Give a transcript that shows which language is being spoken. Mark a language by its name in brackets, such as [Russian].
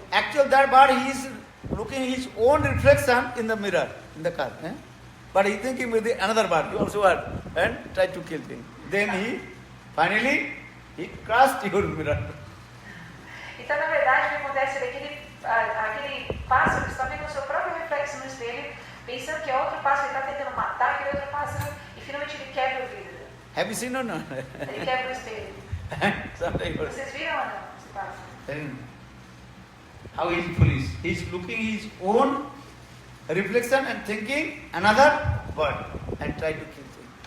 [English] Actually, that bird, he is looking his own reflection in the mirror, in the car. But he thinking with another bird, you also are, and try to kill him. Then finally, he crushed your mirror. [Portuguese] Então, na verdade, o que acontece é que aquele pássaro está vendo o seu próprio reflexo no espelho, pensando que é outro pássaro, ele está tentando matar aquele outro pássaro, e finalmente ele quebra o vidro. [English] Have you seen or not? [Portuguese] Ele quebra o espelho. Vocês viram ou não esse pássaro? [English] How he is foolish. He is looking his own reflection and thinking another bird and try to kill him.